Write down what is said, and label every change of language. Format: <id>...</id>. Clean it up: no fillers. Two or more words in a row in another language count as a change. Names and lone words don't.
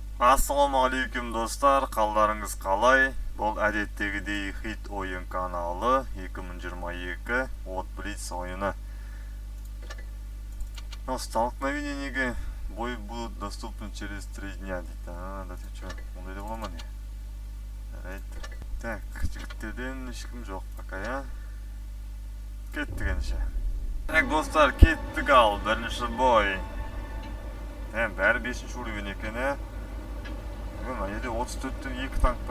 <kk>Ассалаумағалейкум достар, қалдарыңыз қалай? Бұл әдеттегідей хит ойын каналы 2022 от Блиц ойыны.</kk> <ru>Но столкновениеге бои будут доступны через 3 дня дейді. Да ты чё,</ru> <kk>ондай да бола ма не? Жарайды. Так, жігіттерден ешкім жоқ</kk> <ru>пока, я.</ru> <kk>Кеттік ендеше. Так, достар, кеттік ал, бірінші бой. Бәрі 5-ші уровень екен, ә? Мына жерде 34-тен 2 танк бар.</kk>